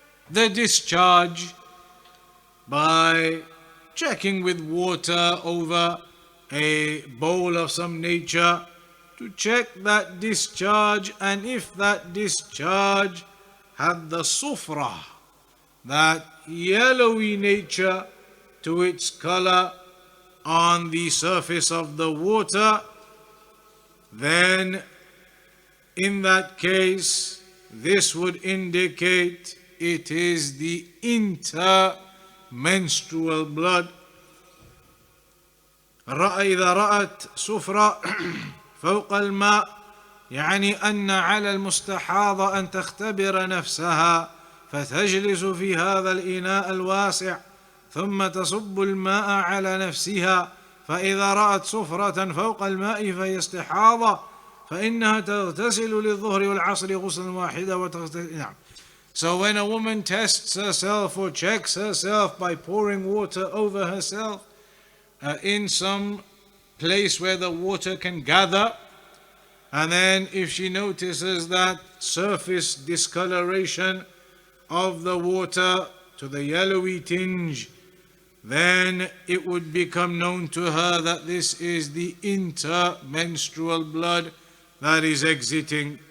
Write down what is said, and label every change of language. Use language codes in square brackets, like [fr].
[en] the discharge by checking with water over a bowl of some nature, to check that discharge, and if that discharge had the sufra, that yellowy nature to its color on the surface of the water, then in that case this would indicate it is the intermenstrual blood. [ar] إذا رأت صفرة فوق الماء يعني أن على المستحاضة أن تختبر نفسها فتجلس في هذا الإناء الواسع ثم تصب الماء على نفسها فإذا رأت صفرة فوق الماء فهي استحاضة فإنها تغتسل للظهر والعصر غسلا واحدا وتغتسل. نعم. [en] So when a woman tests herself or checks herself by pouring water over herself in some place where the water can gather, and then if she notices that surface discoloration of the water to the yellowy tinge, then it would become known to her that this is the intermenstrual blood that is exiting.